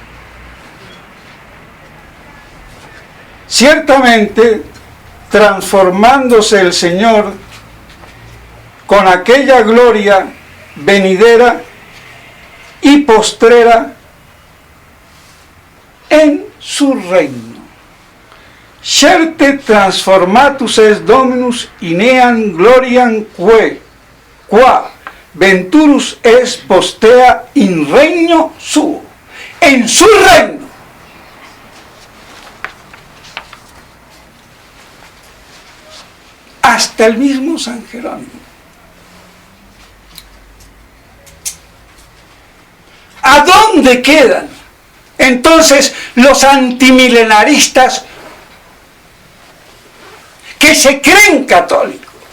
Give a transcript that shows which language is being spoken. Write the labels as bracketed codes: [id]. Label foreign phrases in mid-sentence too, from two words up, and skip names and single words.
[es] Ciertamente, transformándose el Señor con aquella gloria venidera y postrera en su reino. [la] Certe transformatus es Dominus ineam gloriam qua venturus es postea in regno suo. [es] En su reino. Hasta el mismo San Jerónimo. ¿A dónde quedan entonces los antimilenaristas que se creen católicos?